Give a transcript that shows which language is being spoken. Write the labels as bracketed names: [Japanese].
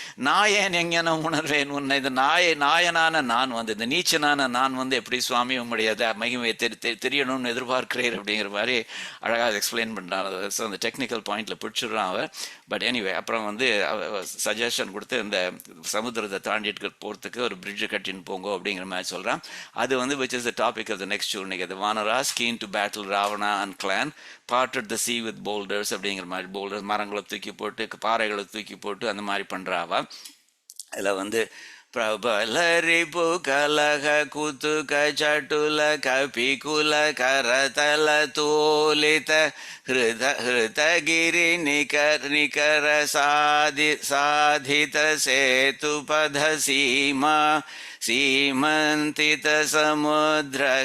[Tamil] நான் ஏன் எங்கேன உணர்வேன் உன்னை? இந்த நாயனான நான் வந்து, இந்த நீச்சனான நான் வந்து எப்படி சுவாமி உங்களுடைய மகிமையை தெரியணும்னு எதிர்பார்க்கிறேன் அப்படிங்கிற மாதிரி அழகாக எக்ஸ்பிளைன் பண்ணுறான். ஸோ அந்த டெக்னிக்கல் பாயிண்டில் பிடிச்சிடுறான் அவன். பட் எனிவே அப்புறம் வந்து சஜஷன் கொடுத்து இந்த சமுத்திரத்தை தாண்டிட்டு போகிறதுக்கு ஒரு பிரிட்ஜை கட்டின்னு போங்க அப்படிங்கிற மாதிரி சொல்கிறான். அது வந்து [English] which is the topic of the next journey. The Vanaras keen to battle Ravana and clan parted the sea with boulders [Tamil] அப்படிங்கிற மாதிரி, போல்டர்ஸ் மரங்களை தூக்கி போட்டு பாறைகளை தூக்கி போட்டு அந்த மாதிரி பண்ணுறாவா. [Sanskrit] அதில் வந்து பிரபலரிபு கலக குத்துக சட்டுல கபிகுல கரதல தோலித ஹிருதகிரி நிகர சாதித சேதுபத சீமா சீமந்தித சமுத்திர.